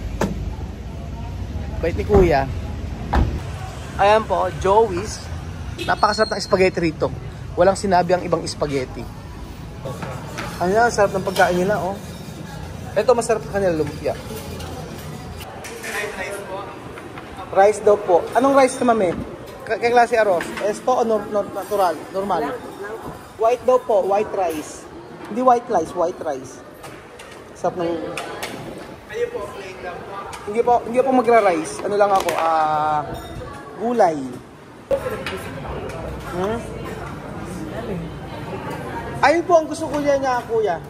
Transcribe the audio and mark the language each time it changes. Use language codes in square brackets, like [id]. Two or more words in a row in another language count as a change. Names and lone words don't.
[tl] Bait ni Kuya. Ayan po, Joey's. Napakasarap ng spaghetti rito. Walang sinabi ang ibang spaghetti. Ayan, sarap ng pagkain nila, oh. Ito, masarap na kanila lumpia. Rice daw po. Anong rice na, mami? Kaya [es] klase arroz? Esto o natural? Normal? [tl] White daw po, [en] white rice. [tl] Hindi [en] white rice, white rice. [tl] Sarap ng... Ayun po, plain lang po. Hindi po magra-rice. Ano lang ako, gulay. Ayun po ang gusto ko niya, Kuya.